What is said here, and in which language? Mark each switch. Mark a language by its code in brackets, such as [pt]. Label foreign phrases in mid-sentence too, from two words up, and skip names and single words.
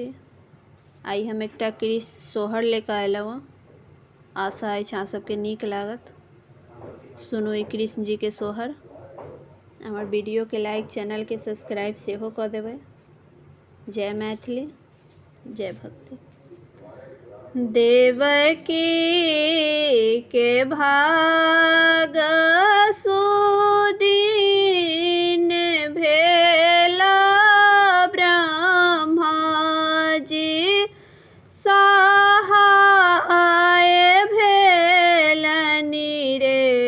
[mai] आई हम एकटा कृष्ण सोहर लेकर अयलहुँ। आशा अछि अहाँ सबके नीक लागत। सुनू ई कृष्ण जी के सोहर। हमर वीडियो के लाइक, चैनल के सब्सक्राइब सेहो कऽ देबै। जय मैथिली, जय भक्ति। देवकी के भाग सुदीन भेला ब्रह्मा जी सहाय भेलनि रे